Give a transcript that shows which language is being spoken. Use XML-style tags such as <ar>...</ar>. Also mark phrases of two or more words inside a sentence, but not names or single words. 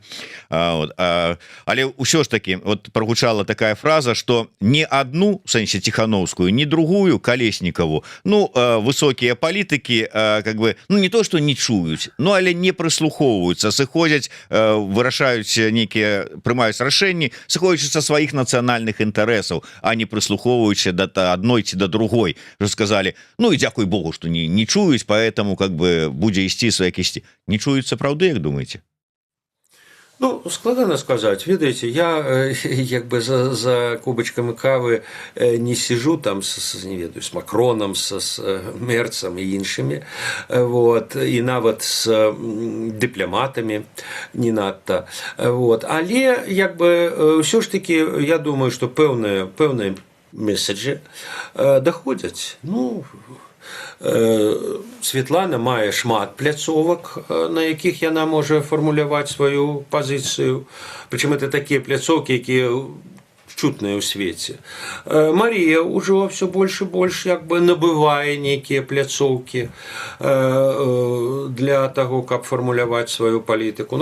<ru>Вот.</ru> <be>Але ўсё</be> <ru>ж таки вот прогучала такая фраза, что не одну, в сэнсе Тихановскую, не другую Колесникову, ну,</ru> <be>высокія палітыкі,</be> <ru>как бы,</ru> <be>ну,</be> <ru>не то, что</ru> <be>не чуюць, ну, але не прыслухоўваюцца, сыходзяць, вырашаюць нейкія, прымаюць рашэнні, сыходзячы са сваіх нацыянальных інтарэсаў, а не прыслухоўваючы да адной ці да другой,</be> <ru>что сказали,</ru> <be>ну і дзякуй Богу, что не чуюць,</be> <ru>поэтому как бы</ru> <be>будзе ісці свае кісці. Не чуюць сапраўды, як думаеце? Ну, складана сказать. Ведаете, я як бы за кубочком кавы</be> <ru>не сижу</ru> <be>там не ведаю,</be> <ru>с Макроном, с Мерцем и іншими, вот, и нават с дипломатами</ru> <be>не надто.</be> <ru>Вот.</ru> <be>Але як бы</be> <ru>все ж таки, я думаю, что</ru> <be>пэўныя месседжи</be> <ru>доходят.</ru> <be>Ну, Святлана мае шмат пляцовак, на якіх яна можа фармуляваць сваю пазіцыю. Прычым это такія пляцоўкі, якія чутныя ў свеце. Марія ўжо все больш і больш як бы набывае нейкія пляцоўкі для таго, каб фармуляваць сваю палітыку.</be>